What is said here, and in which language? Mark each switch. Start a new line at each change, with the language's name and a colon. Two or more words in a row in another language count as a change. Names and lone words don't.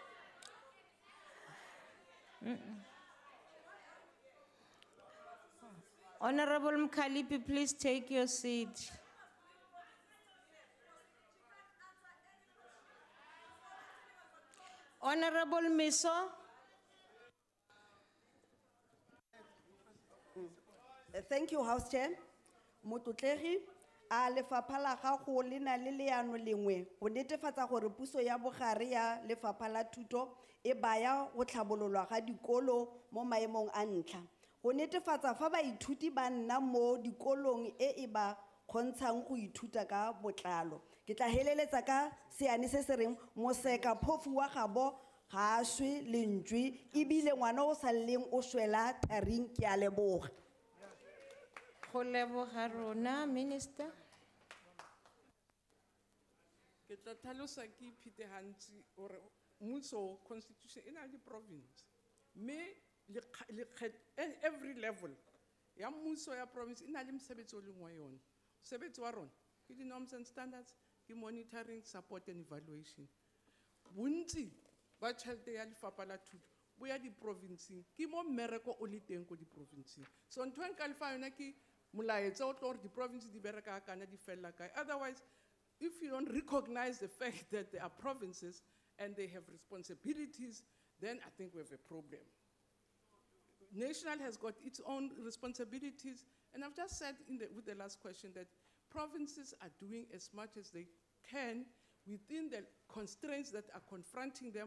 English: Honorable Mkalipi, please take your seat. Honorable Miso. Thank you, House Chair.
Tswana: Mototlehi, a lefapha la gago le na le leano lengwe go netefatsa gore puso ya bogare ya lefapha la thuto e baya go tlhabololwa ga dikolo mo maemong a ntlha. Go netefatsa fa baithuti ba nna mo dikolong e ba kgontshang go ithuta ka botlalo. Ke tla heleletsa ka seane se se reng moseka phofu wa gabo ga a swe lentswe ebile ngwana o sa leng o swela tharing ke a leboga. Minister.
Southern Sotho: Ke tla tlhalosa ke iphete hantsi gore mmuso constitution ena le province. Me every level ya mmuso ya province ina le mosebetsi o leng wa yona. Mosebetsi wa rona ke di
English: norms and standards,
Southern Sotho: ke
English: monitoring, support and evaluation.
Southern Sotho: Bontsi ba tšhelete ya lefapha la thuto bo ya di-provinceng ke mo mmereko o le teng ko di-provinceng. So ntho e nka lefa yona ke molaetsa o tlo gore di-province di bereka kana di fella kae.
English: Otherwise, if you don't recognize the fact that there are provinces and they have responsibilities, then I think we have a problem. National has got its own responsibilities, and I've just said with the last question that provinces are doing as much as they can within the constraints that are confronting them.